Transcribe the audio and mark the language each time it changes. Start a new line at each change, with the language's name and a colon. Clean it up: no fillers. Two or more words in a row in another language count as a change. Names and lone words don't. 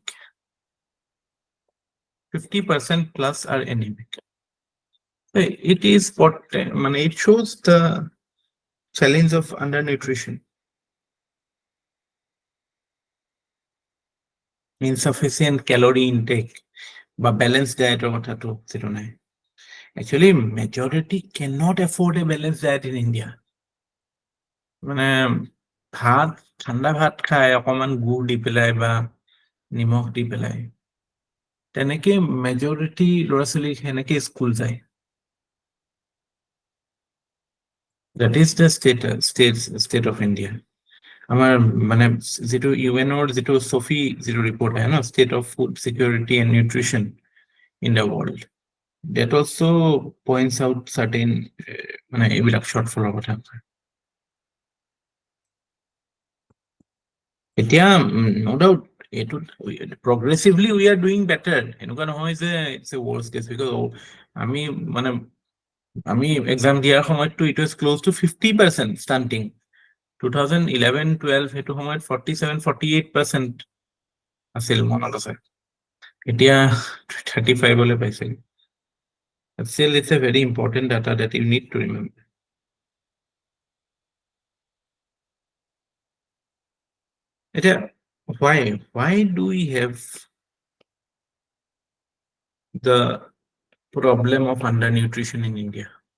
English: 50% plus are anemic. It is what it shows the challenge of undernutrition, insufficient calorie intake বা balanced diet
Assamese: কথাটো যেটো নাই.
English: Actually majority cannot afford a balanced diet in India.
Assamese: ভাত ঠাণ্ডা ভাত খায় অকমান গুড় দি পেলাই বা নিমখ দি পেলাই, তেনেকে মেজৰিটি ল'ৰা ছোৱালী সেনেকে স্কুল যায়.
English: That is the state of India.
Assamese: আমাৰ যেটো ইউএনৰ যেটো সফি যেটো ৰিপৰ্ট আহে ন,
English: state of food security and nutrition in the world, that also points out certain এইবিলাক shortfall কথা. এতিয়া no doubt progressively we are doing better.
Assamese: এনেকুৱা নহয় যে
English: it's a worst case, because
Assamese: আমি exam দিয়াৰ সময়তটো
English: it was close to 50% stunting.
Assamese: 2011-12 সেইটো সময়ত 47-48% আছিল মনত আছে. এতিয়া 35 লৈ পাইছে.
English: Still it's a very important data that you need to remember. এতিয়া why do we have the problem of undernutrition in India?